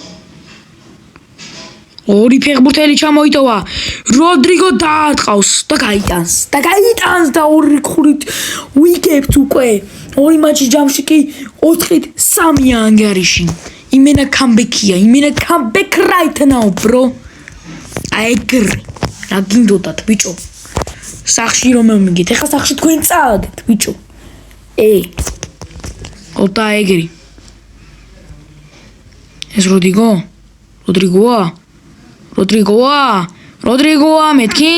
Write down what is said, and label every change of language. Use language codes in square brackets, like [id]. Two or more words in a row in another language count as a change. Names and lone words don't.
[ka] ორი ფეხბურთელი ჩამოიტოვა. როდრიგო დაატყავს და გაიტანს და ორი ხურით ვიგებთ უკვე. ორი მატჩის ჯამში კი 4-3 ანგარიში. იმენა კამბექია, კამბექ [en] right now bro. [ka] აიგრ. რა გინდოდათ ბიჭო? სახში რომ მივიგეთ. ეხლა სახში თქვენ წააგეთ ბიჭო. ოტა ეგრი. ეს როდრიგოა მეთქი.